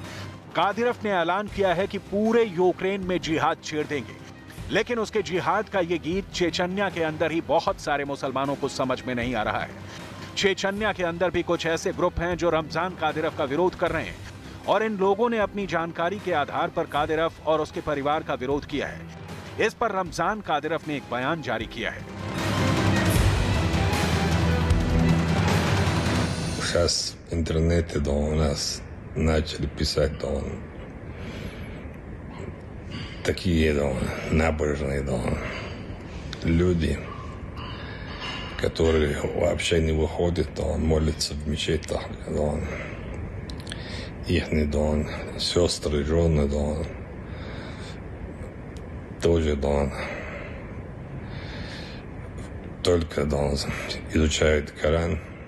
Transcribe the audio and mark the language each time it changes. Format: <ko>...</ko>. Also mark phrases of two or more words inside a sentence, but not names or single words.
<hi>कादिरोव ने ऐलान किया है कि पूरे यूक्रेन में जिहाद छेड़ देंगे, लेकिन उसके जिहाद का ये गीत चेचन्या के अंदर ही बहुत सारे मुसलमानों को समझ में नहीं आ रहा है। चेचन्या के अंदर भी कुछ ऐसे ग्रुप हैं जो रमजान कादिरोव का विरोध कर रहे हैं, और इन लोगों ने अपनी जानकारी के आधार पर कादिरोव और उसके परिवार का विरोध किया है। इस पर रमजान कादिरोव ने एक बयान जारी किया है।</hi> <ru>Сейчас в интернете у нас начали писать такие набожные люди, которые вообще не выходят, молятся в мечетях, их сестры, жены тоже только изучают Коран</ru>